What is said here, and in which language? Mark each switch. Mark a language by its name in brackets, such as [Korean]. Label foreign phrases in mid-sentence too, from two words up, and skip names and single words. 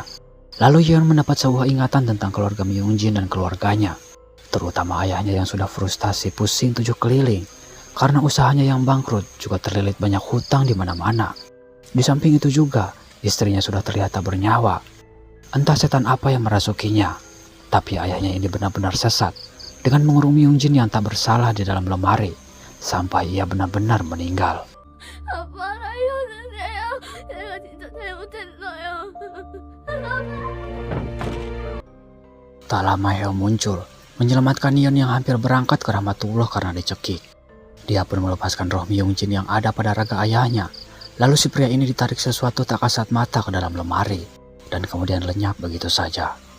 [Indonesian] Lalu Yeon mendapat sebuah ingatan tentang keluarga Myungjin dan keluarganya, terutama ayahnya yang sudah frustasi pusing 7 keliling karena usahanya yang bangkrut juga terlilit banyak hutang di mana-mana. Di samping itu juga istrinya sudah terlihat tak bernyawa. Entah setan apa yang merasukinya, tapi ayahnya ini benar-benar sesat dengan mengurung Myungjin yang tak bersalah di dalam lemari sampai ia benar-benar meninggal. [Korean] 아빠라요, 내가 진짜 잘못했어요. [Indonesian] Tak lama Heo muncul, menyelamatkan Yeon yang hampir berangkat ke Rahmatullah karena dicekik. Dia pun melepaskan roh Myungjin yang ada pada raga ayahnya. Lalu si pria ini ditarik sesuatu tak kasat mata ke dalam lemari, dan kemudian lenyap begitu saja.